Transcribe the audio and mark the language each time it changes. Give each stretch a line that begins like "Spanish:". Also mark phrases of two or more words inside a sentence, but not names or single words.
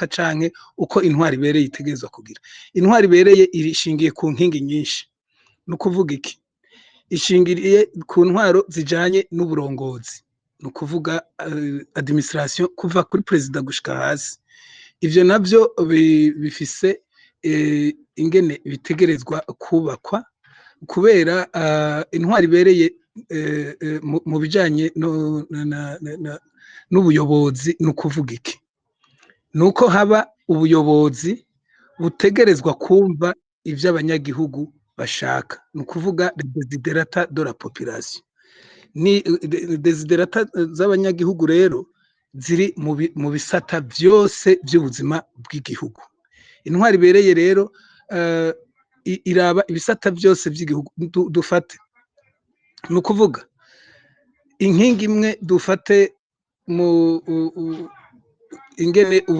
Rundi: canke uko intwaro ibereye itegezwa kugira intwaro ibereye irishingiye ku nkingi nyinshi no kuvuga iki ishingiriye ku ntwaro zijanye n'uburongozi no kuvuga administration kuva kuri president gushika hasi ivyo navyo bifise ingene bitegerezwa kubakwa kubera intwaro ibereye mu bijanye n'ubuyobozi no kuvuga iki nuko haba ubuyobozi butegerezwa kumva ivyo abanyagihugu bashaka no kuvuga
French: desiderata de la population
Rundi: ni desiderata z'abanyagihugu rero ziri mu bisata byose by'ubuzima bw'igihugu intwaro ibereye rero iraba ibisata byose by'igihugu dufate no kuvuga inkingi imwe dufate mu ingene